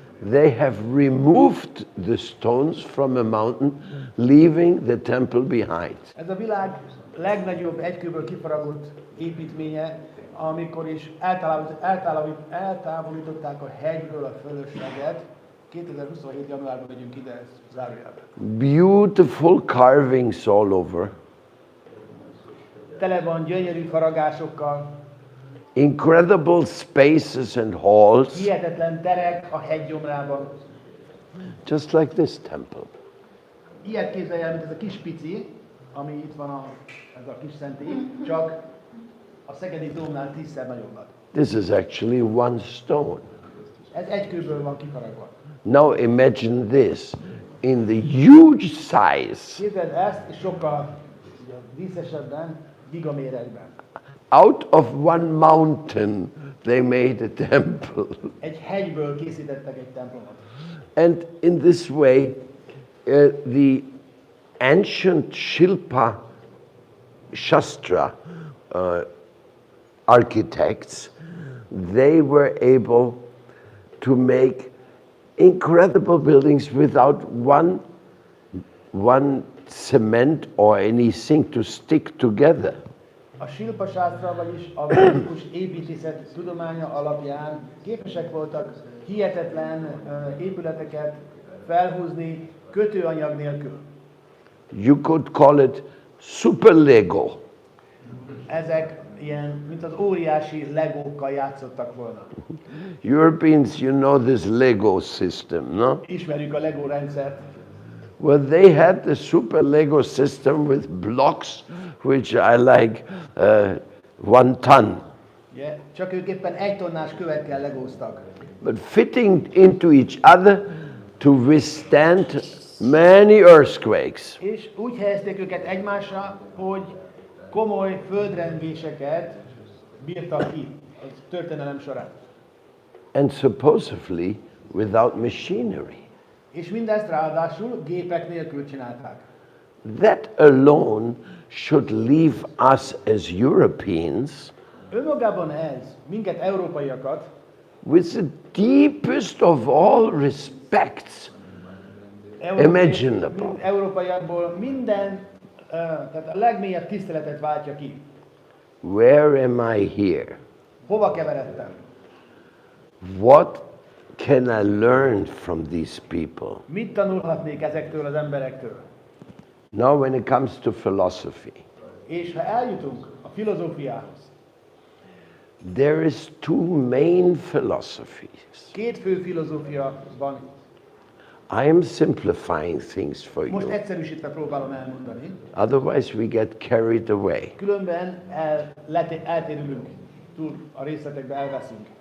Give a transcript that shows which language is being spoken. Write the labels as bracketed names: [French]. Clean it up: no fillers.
[English] They have removed the stones from a mountain, leaving the temple behind. [Hungarian] Ez a világ legnagyobb egykőből kifaragott építménye, amikor is eltávolították a hegyből a fölösleget. 2027. januárban megyünk ide, ez zárójelbe. [English] Beautiful carvings all over. [Hungarian] Tele van gyönyörű faragásokkal, [English] Incredible spaces and halls, [Hungarian] hihetetlen terek a hegygyomrában. [English] just like this temple. [Hungarian] Ilyet képzelj el, mint ez a kis pici, ami itt van, ez a kis szentély, csak a szegedi dómnál 10-szer nagyobb. [English] This is actually one stone. [Hungarian] Ez egy kőből van kifaragva. [English] Now imagine this in the huge size. [Hungarian] Képzeld ezt, és sokkal díszesebben, gigaméretben. [English] Out of one mountain they made a temple. [Hungarian] Egy hegyből készítettek egy templomot. [English] And in this way, the ancient Shilpa Shastra architects, they were able to make incredible buildings without one cement or anything to stick together. [Hungarian] A Silpa sásztra, vagyis a védikus építészet tudománya alapján képesek voltak hihetetlen épületeket felhúzni kötőanyag nélkül. [English] You could call it super Lego. [Hungarian] Ezek ilyen, mint az óriási legókkal játszottak volna. [English] Europeans, you know this Lego system, no? [Hungarian] Ismerjük a Lego rendszert. [English] Well, they had the super Lego system with blocks, which I like 1 ton. Yeah. [Hungarian] Csak ők éppen 1 tonnás kövekkel legóztak. [English] But fitting into each other to withstand many earthquakes. [Hungarian] És úgy helyezték őket egymásra, hogy komoly földrengéseket bírtak ki a történelem során. [English] And supposedly without machinery. [Hungarian] És mindezt ráadásul gépek nélkül csinálták. [English] That alone should leave us as Europeans [Hungarian] Önmagában ez minket, európaiakat, [English] with the deepest of all respects imaginable. [Hungarian] Európaiakból minden, tehát a legmélyebb tiszteletet váltja ki. [English] Where am I here? [Hungarian] Hova keveredtem? [English] What can I learn from these people? [Hungarian] Mit tanulhatnék ezektől az emberektől? [English] Now when it comes to philosophy, [Hungarian] És ha eljutunk a filozófiához, [English] there is 2 main philosophies. [Hungarian] 2 fő filozófia van. [English] I am simplifying things for [Hungarian] Most [English] you. [Hungarian] egyszerűsítve próbálom elmondani. [English] Otherwise we get carried away. [Hungarian] Különben eltérülünk, túl a részletekbe elveszünk.